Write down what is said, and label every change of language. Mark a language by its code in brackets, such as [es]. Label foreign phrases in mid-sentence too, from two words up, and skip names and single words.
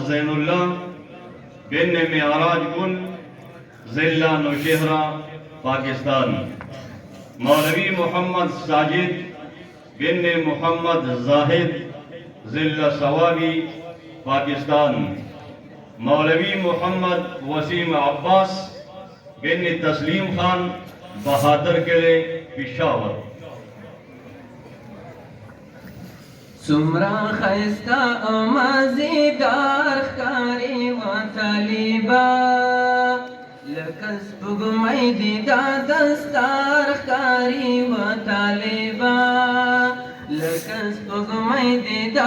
[ur] زین اللہ بن معراج گل ضلع نوشہرہ پاکستان مولوی محمد ساجد بن محمد زاہد ضلع سوابی پاکستان مولوی محمد وسیم عباس بن تسلیم خان بہادر قلعے پشاور [ps] سمرا خیستا مزیدار ښکاري و طالبا لکه سپوږمۍ دي دا دستار ښکاري و طالبا لکه سپوږمۍ دي دا